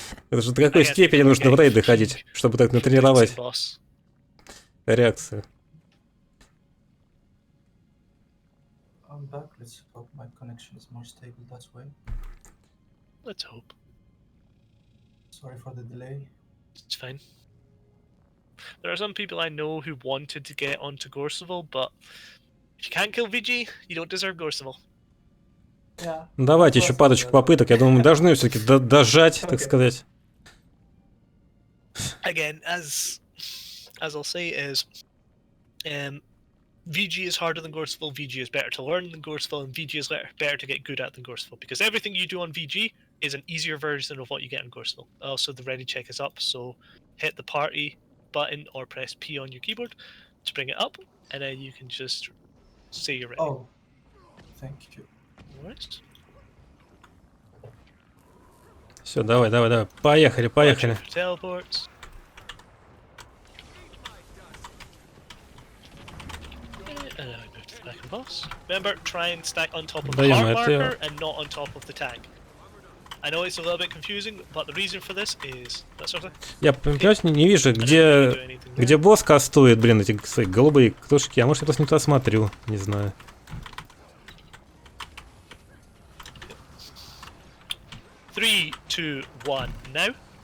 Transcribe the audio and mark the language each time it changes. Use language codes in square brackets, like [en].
[ru] Это же до какой степени нужно в рейды ходить, чтобы так натренировать реакцию. [en] I'm back. Let's hope my connection is more stable that way. Let's hope. Sorry for the delay. It's fine. There are some people I know who wanted to get onto Gorseval, but if you can't kill VG, you don't deserve Gorseval. Yeah. [ru] Давайте еще парочку попыток. Я думаю, мы должны все-таки дожать, так сказать. [en] Again, as I'll say is, VG is harder than Gorseval, VG is better to learn than Gorseval, and VG is better to get good at than Gorseval, because everything you do on VG is an easier version of what you get on Gorseval. Also, the ready check is up, so hit the party button or press P on your keyboard to bring it up, and then you can just say you're ready. Oh, thank you. Alright. [ru] Все, давай. Поехали. [en] Teleports. And now we move to the second boss. Remember, try and stack on top of the heart marker and not on top of the tag. I know it's a little bit confusing, but the reason for this is... [ru] Я, понимаешь, не вижу, где босс кастует, блин, эти свои голубые кружки. А может, я просто не туда смотрю, не знаю. [en] Three, two, one, now.